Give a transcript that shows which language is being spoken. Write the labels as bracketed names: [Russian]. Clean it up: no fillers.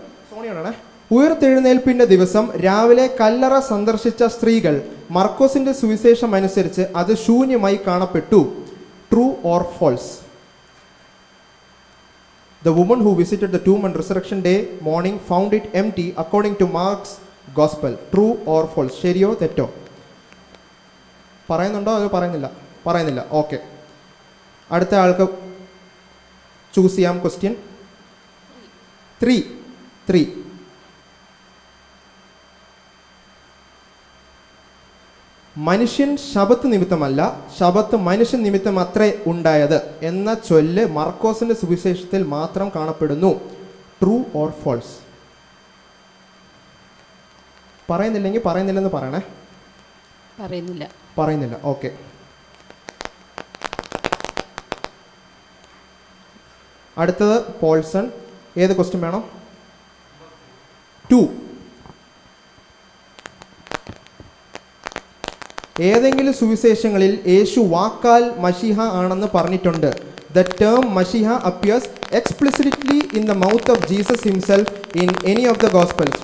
[Malayalam] സോണിയാണേ. ഉയർത്തെഴുന്നേൽപ്പിന്റെ ദിവസം രാവിലെ കല്ലറ സന്ദർശിച്ച സ്ത്രീകൾ മർക്കോസിന്റെ സുവിശേഷം അനുസരിച്ച് അത് ശൂന്യമായി കാണപ്പെട്ടു. [English] True or false? The woman who visited the tomb on resurrection day morning found it empty according to Mark's gospel. True or false? [Malayalam] ശരിയോ തെറ്റോ? പറയുന്നുണ്ടോ അതോ പറയുന്നില്ല. ഓക്കെ, അടുത്ത ആൾക്ക് ചൂസ് ചെയ്യാം. ക്വസ്റ്റ്യൻ 3. മനുഷ്യൻ ശബത്ത് നിമിത്തമല്ല, ശബത്ത് മനുഷ്യൻ നിമിത്തം അത്രേ ഉണ്ടായത് എന്ന ചൊല്ല് മർക്കോസിന്റെ സുവിശേഷത്തിൽ മാത്രം കാണപ്പെടുന്നു. [English] True or false? [Malayalam] പറയുന്നില്ലെങ്കിൽ പറയുന്നില്ലെന്ന് പറയണേ. പറയുന്നില്ല. ഓക്കെ, അടുത്തത് പോൾസൺ. ഏത് ക്വസ്റ്റ്യൻ വേണം? 2. ഏതെങ്കിലും സുവിശേഷങ്ങളിൽ യേശു വാക്കാൽ മശിഹ ആണെന്ന് പറഞ്ഞിട്ടുണ്ട്. [English] The term Mashiach appears explicitly in the mouth of Jesus himself in any of the Gospels.